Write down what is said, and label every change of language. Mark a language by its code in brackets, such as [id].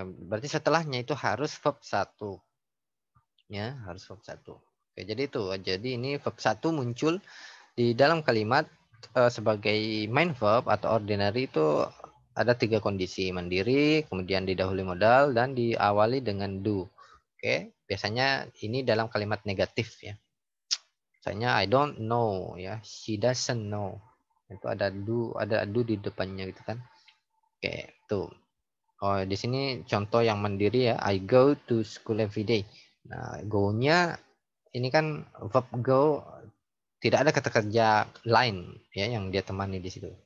[id] Berarti setelahnya itu harus verb 1 ya, harus verb 1. Oke, jadi itu. Jadi ini verb 1 muncul di dalam kalimat sebagai main verb atau ordinary itu ada 3 kondisi, mandiri, kemudian didahului modal, dan diawali dengan do. Oke, biasanya ini dalam kalimat negatif ya. [en] Misalnya I don't know ya, she doesn't know. [id] Itu ada do di depannya gitu kan. Oke, tuh. Oh, di sini contoh yang mandiri ya, [en] I go to school every day. [id] Nah, go-nya ini kan verb go, tidak ada kata kerja lain ya yang dia temani di situ.